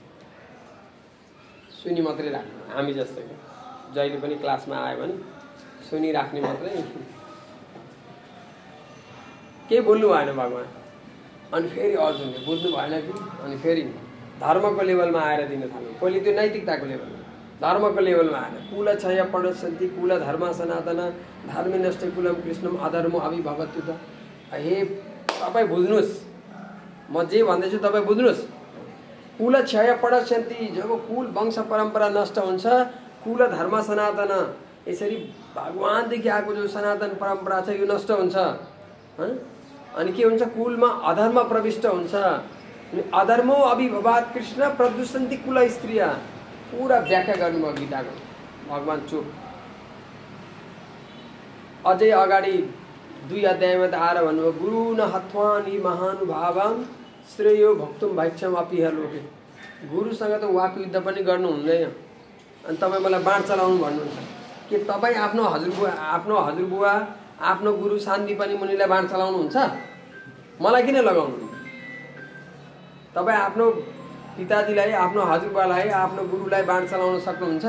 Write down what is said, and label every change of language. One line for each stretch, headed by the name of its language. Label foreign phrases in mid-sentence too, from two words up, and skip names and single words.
Nepali: सुनि मात्रै राख्नु, हामी जस्तै जहिले पनि क्लासमा आयो भने सुनिराख्ने मात्रै, के बोल्नु भएन भगवान। अनि फेरि अर्जुनले बुझ्नु भएन कि, अनि फेरि धर्मको लेभलमा आएर दिन थाल्नु। पहिले त्यो नैतिकताको लेभलमा, धर्मको लेभलमा आएर
Sanskrit: कुल क्षय पणसन्ति कुल धर्म सनातन धर्मे नष्टे कुलम कृष्णम अधर्म अभिभवत्यु त।
Nepali: हे तपाईँ बुझ्नुहोस्, म जे भन्दैछु तपाईँ बुझ्नुहोस्।
Sanskrit: कुल क्षय पणसन्ति,
Nepali: जब कुल वंश परम्परा नष्ट हुन्छ,
Sanskrit: कुल धर्म सनातन,
Nepali: यसरी भगवानदेखि आएको जो सनातन परम्परा छ यो नष्ट हुन्छ। अनि के हुन्छ? कुलमा अधर्म प्रविष्ट हुन्छ।
Sanskrit: अधर्मो अभिभवात् कृष्ण प्रदूषन्ति कुल स्त्रिया।
Nepali: पूरा व्याख्या गर्नुभयो गीताको भगवान। चुप। अझै अगाडि 2 अध्यायमा त आएर भन्नुभयो
Sanskrit: गुरु न हत्वानि महानुभावं श्रेयो भक्तुम भैक्षम अपिह लोके।
Nepali: गुरुसँग त वाक युद्ध पनि गर्नु हुँदैन, अनि तपाईँ मलाई बाण चलाउनु भन्नुहुन्छ। के तपाईँ आफ्नो हजुरबुवा आफ्नो गुरु शान्तिपनि मुनिलाई बाण चलाउनुहुन्छ? मलाई किन लगाउनुहुन्छ? तपाईँ आफ्नो पिताजीलाई, आफ्नो हजुरबालाई, आफ्नो गुरुलाई बाण चलाउन सक्नुहुन्छ?